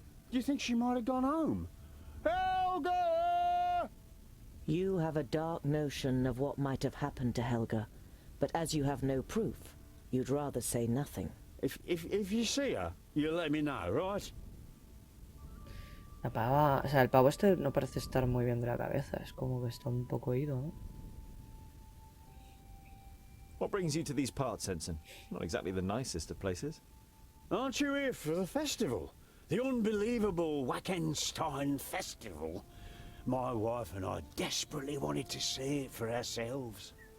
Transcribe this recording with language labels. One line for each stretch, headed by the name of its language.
English: Do you think she might have gone home? Helga! You have a dark notion of what might have happened to Helga, but as you have no proof, you'd rather say nothing. If you see her, you'll let me know, right?
Spanish: La pava, o sea, el pavo este no parece estar muy bien de la cabeza, es como que está un poco ido, ¿no?
English: What brings you to these parts, Ensign? Not exactly the nicest of places. Aren't you here for the festival? The unbelievable Wackenstein festival? My wife and I desperately wanted to see it for ourselves.